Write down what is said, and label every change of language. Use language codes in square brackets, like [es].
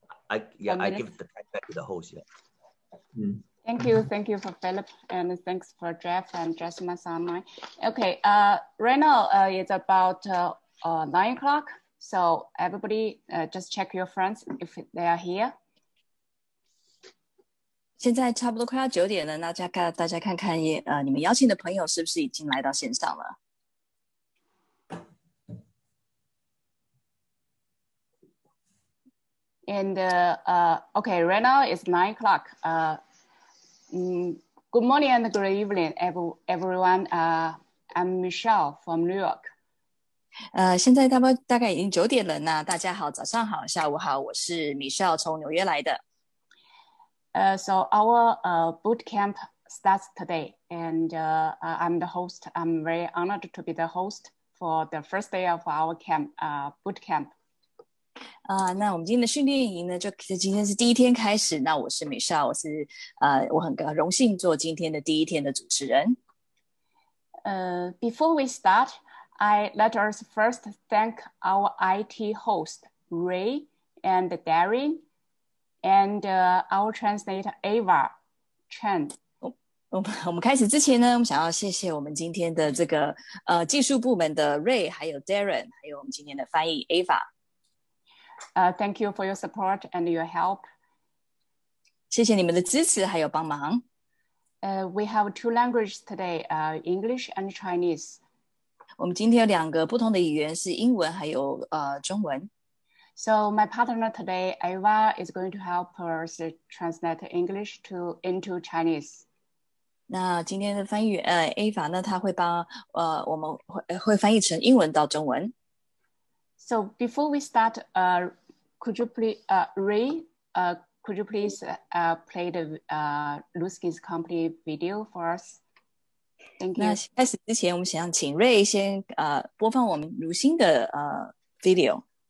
[en] I give the time back to the host. Yeah. Thank you for Philip, and thanks for Jeff and Jasmine online. Okay, right now it's about 9 o'clock. So everybody just check your friends if they are here. [zh] 现在差不多快要9点了，大家看看你们邀请的朋友是不是已经来到线上了？ [en] And okay, right now it's 9 o'clock. Good morning and good evening, everyone. I'm Michelle from New York. [zh] 现在大概已经9点了，那大家好，早上好，下午好，我是 Michelle 从纽约来的。 [en] So our boot camp starts today, and I'm the host. I'm very honored to be the host for the first day of our boot camp. [zh] 那我们今天的训练营呢，就今天是第一天开始。那我是Michelle，我很荣幸做今天的第一天的主持人。 [en] Before we start, let us first thank our IT host Ray and Darren, and our translator Ava Chen. [zh] 我们开始之前呢，我们想要谢谢我们今天的这个技术部门的 Ray， 还有 Darren， 还有我们今天的翻译 Ava。 [en] Thank you for your support and your help. [zh] 谢谢你们的支持还有帮忙。 [en] We have 2 languages today, English and Chinese. [zh] 我们今天有2个不同的语言，是英文还有中文。 [en] So my partner today, Ava, is going to help us translate English into Chinese. [zh] 那今天的翻译Ava 呢，她会帮我们会翻译成英文到中文。 [en] So before we start, could you please, Ray, could you please play the Luskin's company video for us? Thank you. [zh] 那开始之前，我们想请 Ray 先播放我们如新的video。